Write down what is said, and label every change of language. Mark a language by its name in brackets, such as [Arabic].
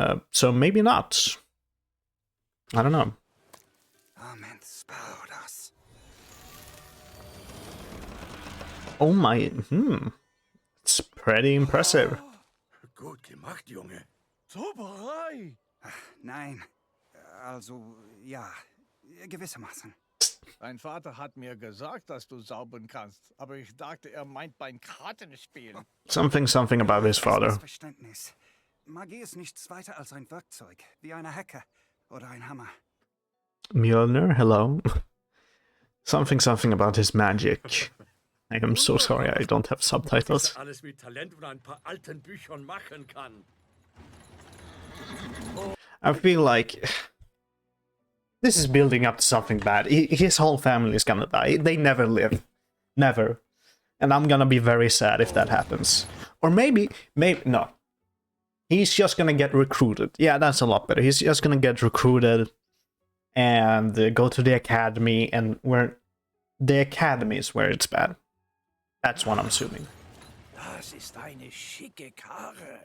[English] So maybe not. I don't know. Amen, spał das. Oh my, it's pretty impressive. [German] Gut gemacht, Junge. Zauberei! Nein, also, ja, gewissermaßen. Dein Vater hat mir gesagt, dass du zaubern kannst, aber ich dachte, er meint beim Kartenspielen. [English] Something about his father. [German] Missverständnis. Magie ist nichts weiter als ein Werkzeug, wie eine Hecke oder ein Hammer. [English] Mjolnir, hello. Something about his magic. I am so sorry I don't have subtitles. [German] Alles mit Talent und ein paar alten Büchern machen kann. [English] I feel like this is building up to something bad. His whole family is gonna die. They never live. Never. And I'm gonna be very sad if that happens. Or maybe, no. He's just gonna get recruited. Yeah, that's a lot better. He's just gonna get recruited and go to the academy, and where the academy is where it's bad. That's what I'm assuming. [German] Das ist eine schicke Karre.